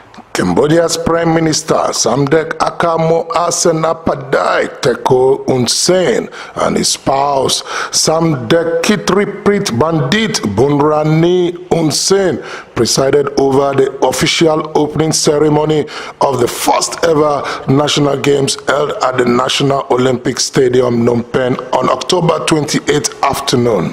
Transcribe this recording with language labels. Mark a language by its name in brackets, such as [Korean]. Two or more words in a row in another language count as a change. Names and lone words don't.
[English] Cambodia's Prime Minister Samdech Akamo Asenapadai Teko Hun Sen and his spouse Samdech Kitriprit Bandit Bunrani Hun Sen presided over the official opening ceremony of the first ever National Games held at the National Olympic Stadium, Phnom Penh on October 28th afternoon.